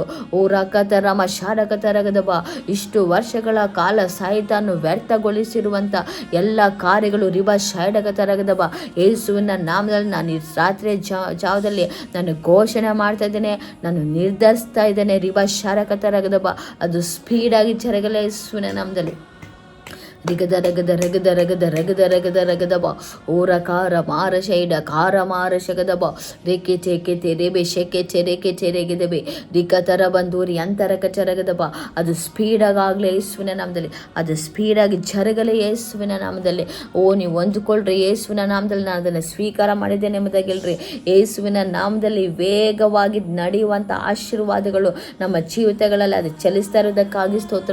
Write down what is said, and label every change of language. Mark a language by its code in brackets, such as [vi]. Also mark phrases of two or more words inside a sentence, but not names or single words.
[kn] ಓ ರಕತರಮ ಶಾರಕತರಗದಬ, ಇಷ್ಟು ವರ್ಷಗಳ ಕಾಲ ಸೈತಾನು ವ್ಯರ್ಥಗೊಳಿಸಿರುವಂಥ ಎಲ್ಲ ಕಾರ್ಯಗಳು ರಿಬಾ ಶಾರಕತರಗದಬ, ಯೇಸುವಿನ ನಾಮದಲ್ಲಿ ನಾನು ಈ ರಾತ್ರಿ ಜಾವದಲ್ಲಿ ನಾನು ಘೋಷಣೆ ಮಾಡ್ತಾ ಇದ್ದೇನೆ, ನಾನು ನಿರ್ಧರಿಸ್ತಾ ಇದ್ದೇನೆ. ರಿಬಾ ಶಾರಕತರಗದಬ, ಅದು ಸ್ಪೀಡಾಗಿ ಜರಗಲೇ ಯೇಸುವಿನ ನಾಮದಲ್ಲಿ. ರಿಗದ ರಗದ ರಗದ ರಗದ ರಗದ ರಗದ ರಗದಬ, ಓರ ಕಾರ ಮಾರ ಶೈಡ ಕಾರ ಮಾರ ಶಗದಬ, ರೇಕೆ ಚೇಕೆ ರೇಬೆ ಶೆಕೆ ಚೆರೆಕೆ ಚೆರೆಗೆದಬೆ, ರಿಕತರ ಬಂದೂರಿ ಅಂತರ ಕಚರಗದಬ, ಅದು ಸ್ಪೀಡಾಗಿ ಆಗಲೇ ಯೇಸುವಿನ ನಾಮದಲ್ಲಿ. ಅದು ಸ್ಪೀಡಾಗಿ ಜರಗಲೇ ಯೇಸುವಿನ ನಾಮದಲ್ಲಿ. ಓ ನೀವು ಹೊಂದ್ಕೊಳ್ರಿ ಯೇಸುವಿನ ನಾಮದಲ್ಲಿ. ನಾನು ಅದನ್ನು ಸ್ವೀಕಾರ ಮಾಡಿದ್ದೇನೆ ಎಂಬುದಾಗಿಲ್ರಿ. ಯೇಸುವಿನ ನಾಮದಲ್ಲಿ ವೇಗವಾಗಿ ನಡೆಯುವಂಥ ಆಶೀರ್ವಾದಗಳು ನಮ್ಮ ಜೀವಿತಗಳಲ್ಲಿ ಅದು ಚಲಿಸ್ತಾ ಇರೋದಕ್ಕಾಗಿ ಸ್ತೋತ್ರ.